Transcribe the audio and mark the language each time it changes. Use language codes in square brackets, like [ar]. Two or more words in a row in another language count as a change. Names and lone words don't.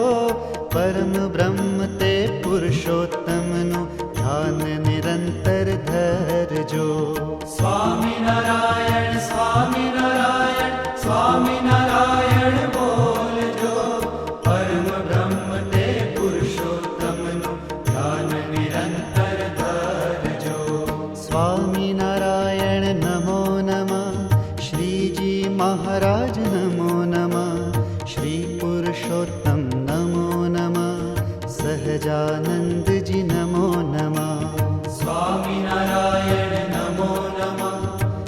[gu] પરમ બ્રહ્મ તે પુરુષોત્તમનું ધ્યાન નિરંતર ધરજો. સ્વામિનારાયણ સ્વામિનારાયણ સ્વામિનારાયણ બોલજો. પરમ બ્રહ્મ તે પુરુષોત્તમનું ધ્યાન નિરંતર ધરજો. [sa] स्वामीनारायण नमो नमः। श्रीजी महाराज नमो नमः। श्री पुरुषोत्तम नमो नमः। सहजानंद जी नमो नमः। स्वामीनारायण नमो नमः।